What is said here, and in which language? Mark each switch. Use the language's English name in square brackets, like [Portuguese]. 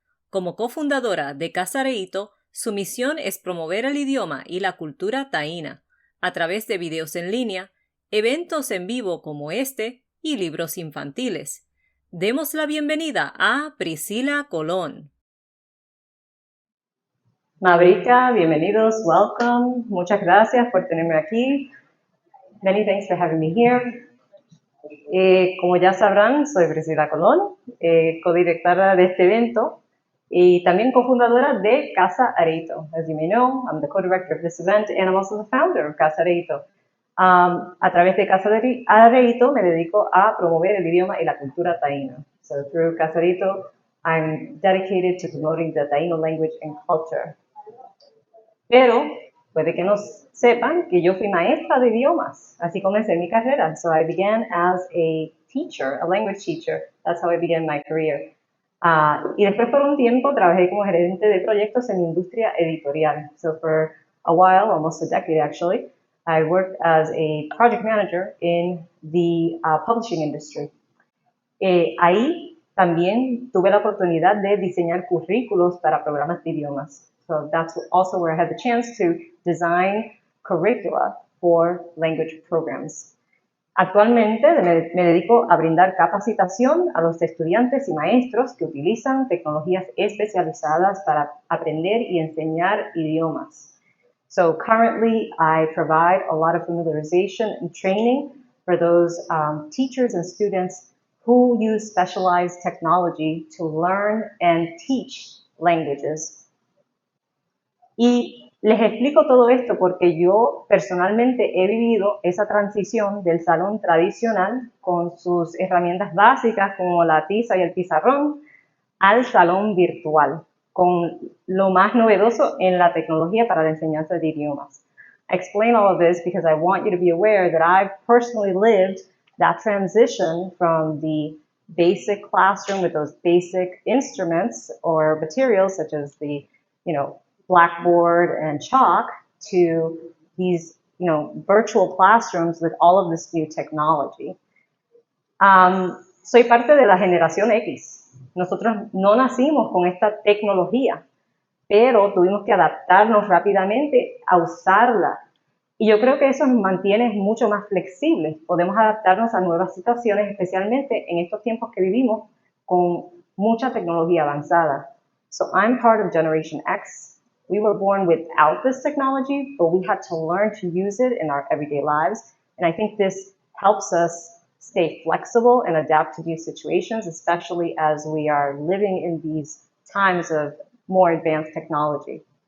[Spanish] Como cofundadora de Casa Areito, su misión es promover el idioma y la cultura taína a través de videos en línea, eventos en vivo como este y libros infantiles. Demos la bienvenida a Priscila Colón. Mabrika, bienvenidos, welcome. Muchas gracias por tenerme aquí. [English] Many thanks for having me here. [Spanish] Como ya sabrán, soy Priscila Colón, codirectora de este evento y también cofundadora de Casa Areito. [English] As you may know, I'm the co-director of this event and I'm also the founder of Casa Areito. [Spanish] A través de Casa Areito me dedico a promover el idioma y la cultura taína. [English] So through Casa Areito, I'm dedicated to promoting the Taino language and culture. [Spanish] Pero puede que no sepan que yo fui maestra de idiomas, así comencé mi carrera. [English] So I began as a teacher, a language teacher. That's how I began my career. [Spanish] Y después por un tiempo trabajé como gerente de proyectos en industria editorial. [English] So for a while, almost a decade actually, I worked as a project manager in the publishing industry. [Spanish] Ahí también tuve la oportunidad de diseñar currículos para programas de idiomas. [English] So that's also where I had the chance to design curricula for language programs. [Spanish] Actualmente me dedico a brindar capacitación a los estudiantes y maestros que utilizan tecnologías especializadas para aprender y enseñar idiomas. [English] So currently I provide a lot of familiarization and training for those teachers and students who use specialized technology to learn and teach languages. [Spanish] Y les explico todo esto porque yo personalmente he vivido esa transición del salón tradicional con sus herramientas básicas como la tiza y el pizarrón al salón virtual con lo más novedoso en la tecnología para la enseñanza de idiomas. [English] I explain all of this because I want you to be aware that I've personally lived that transition from the basic classroom with those basic instruments or materials such as the, blackboard and chalk to these, virtual classrooms with all of this new technology. [Spanish] Soy parte de la generación X. Nosotros no nacimos con esta tecnología, pero tuvimos que adaptarnos rápidamente a usarla. Y yo creo que eso nos mantiene mucho más flexibles. Podemos adaptarnos a nuevas situaciones, especialmente en estos tiempos que vivimos con mucha tecnología avanzada. [English] So I'm part of Generation X. We were born without this technology, but we had to learn to use it in our everyday lives. And I think this helps us stay flexible and adapt to these situations, especially as we are living in these times of more advanced technology.